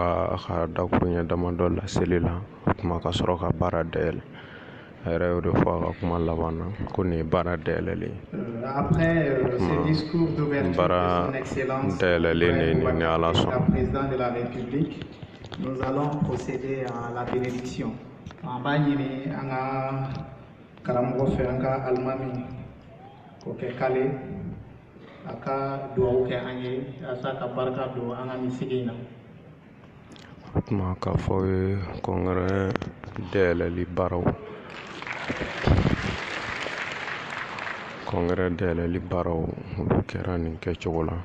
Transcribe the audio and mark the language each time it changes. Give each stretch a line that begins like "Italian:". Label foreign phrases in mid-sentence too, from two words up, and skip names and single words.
Bambara: a ka dakuruɲɛ damadɔ laseli la o tuma ka sɔrɔ ka baara dayɛlɛ a yɛrɛ y'o de fɔ a ka kuma laban na ko nin ye baara dayɛlɛlen baara dayɛlɛlen ne ni Ala sɔnna.
French: Président de la République, nous allons procéder à la bénédiction.
Bambara: En b'a ɲini an ka karamɔgɔ fɛ an ka alimami k'o kɛ kale a ka dugawu kɛ an ye walasa ka barika don an ka nin sigi in na. O tuma k'a fɔ aw ye kɔnkɛrɛ dayɛlɛli baaraw olu kɛra nin kɛcogo la.